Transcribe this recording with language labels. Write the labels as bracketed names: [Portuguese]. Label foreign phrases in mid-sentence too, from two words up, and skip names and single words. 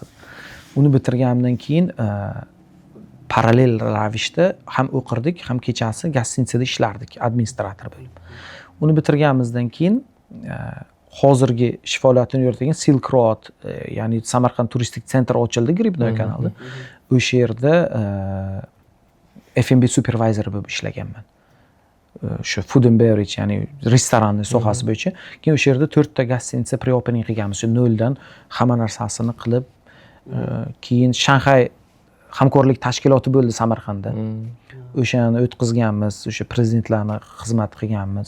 [Uzbek] Uni bitirganimdan keyin parallel ravishda ham o'qirdik, ham kechasi gostinitsada ishlardik, administrator bo'lib. Uni bitirganimizdan keyin hozirgi ish faoliyatini yuritgan Silk Road, ya'ni Samarqand turistik sentr ochildi Gribnoy kanalida. O'sha yerda [English] F&B supervisor [Uzbek] bo'lib ishlaganman. [English] Shu food and beverage, [Uzbek] ya'ni restoranning sohasi bo'yicha. Keyin o'sha yerda 4 ta gostinitsa pre-opening qilganmiz. Noldan hamma narsasini qilib, keyin Shanxay hamkorlik tashkiloti bo'ldi Samarqandda. O'shani o'tkazganmiz, o'sha prezidentlarni xizmat qilganmiz.